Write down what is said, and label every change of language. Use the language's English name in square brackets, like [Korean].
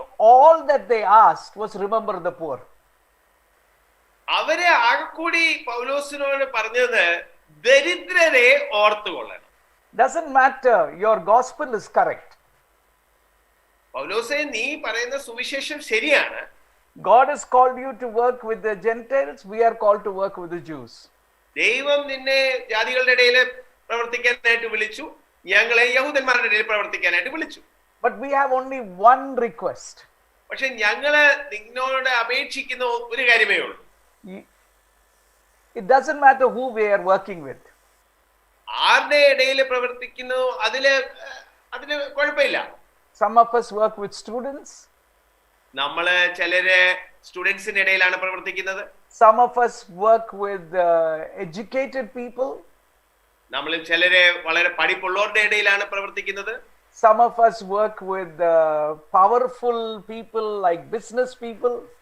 [English] All that they asked was remember the poor. [Malayalam] അവരെ ആകെക്കൂടി പൗലോസിനോട് പറഞ്ഞത് ദരിദ്രരെ ഓർത്തുകൊള്ളണം. [English] Doesn't matter, your gospel is correct. [Malayalam] പൗലോസേ, നീ പറയുന്ന സുവിശേഷം ശരിയാണ്. [English] God has called you to work with the Gentiles. We are called to work with the Jews. [Malayalam] ദൈവം നിന്നെ ജാതികളുടെ ഇടയിൽ പ്രവർത്തിക്കാനായിട്ട് വിളിച്ചു, ഞങ്ങളെ യഹൂദന്മാരുടെ ഇടയിൽ പ്രവർത്തിക്കാനായിട്ട് വിളിച്ചു. [English] But we have only one request. [Malayalam] പക്ഷെ ഞങ്ങള് നിന്നോട് അപേക്ഷിക്കുന്ന ഒരു കാര്യമേ ഉള്ളൂ. [English] It doesn't matter who we are working with. [Malayalam] ആരുടെ ഇടയിൽ പ്രവർത്തിക്കുന്നു അതില് കുഴപ്പമില്ല. [English] Some of us work with students. [Malayalam] നമ്മള് ചിലര് സ്റ്റുഡൻസിന്റെ ഇടയിലാണ് പ്രവർത്തിക്കുന്നത്. [English] Some of us work with educated people. [Malayalam] നമ്മളിൽ ചിലര് വളരെ പഠിപ്പുള്ളവരുടെ ഇടയിലാണ് പ്രവർത്തിക്കുന്നത്. [English] Some of us work with powerful people like business people.